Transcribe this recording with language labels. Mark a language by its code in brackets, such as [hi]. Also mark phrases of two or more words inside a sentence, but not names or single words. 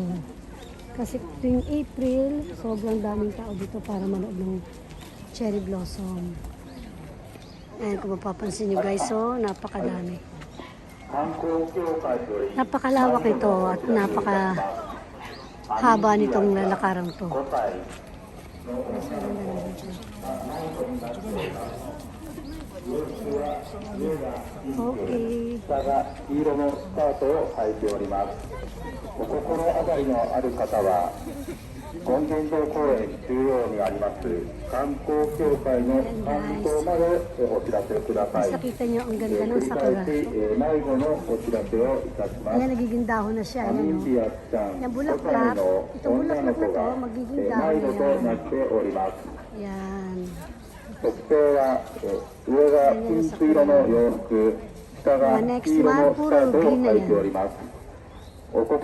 [tl] Kasi tuwing April, sobrang daming tao dito para manood ng [en] cherry blossom. [tl] Ayan, kung mapapansin nyo guys, so napakadami. Napakalawak ito at napakahaba nitong lalakaran to. Okay. [ja] お心当たりのある方は、権現堂公園中央にあります観光協会の担当までお知らせください。 [tl] Nakita niyo ang ganda ng sakura. [ja] 迷子のお知らせをいたします。 [tl] Ayan, nagiging dahon na siya. [ja] ア [tl] Ayan, [ja] ミ [tl] no? [ja] シアちゃん、 [tl] Yung [ja] 5 [tl] bulaklak, [ja] 歳の [tl] itong [ja] 女 [tl] bulaklak [ja] の [tl] na [ja] 子 [tl] to, [ja] が [tl] magiging [ja] 迷 [tl] dahon [ja] 子とな [tl] yan. [ja] っております。 [tl] Yan. [ja] 特徴は上がピンク色の洋服、下が黄色のスカートを履いております。お心当たりのある方は、権現堂公